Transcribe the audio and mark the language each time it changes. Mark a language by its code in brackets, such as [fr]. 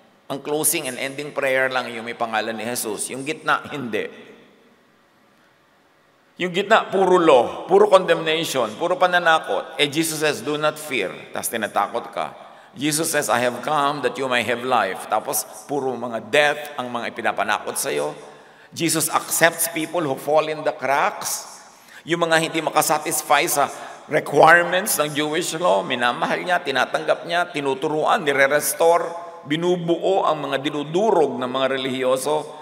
[tl] Ang closing and ending prayer lang yung may pangalan ni Jesus, yung gitna, hindi. Yung gitna, puro law, puro condemnation, puro pananakot. [en] Jesus says, do not fear. [tl] Tapos tinatakot ka. [en] Jesus says, I have come that you may have life. [tl] Tapos puro mga death ang mga ipinapanakot sa'yo. [en] Jesus accepts people who fall in the cracks. [tl] Yung mga hindi makasatisfy sa requirements ng Jewish law, minamahal niya, tinatanggap niya, tinuturuan, nire-restore, binubuo ang mga dinudurog ng mga relihiyoso.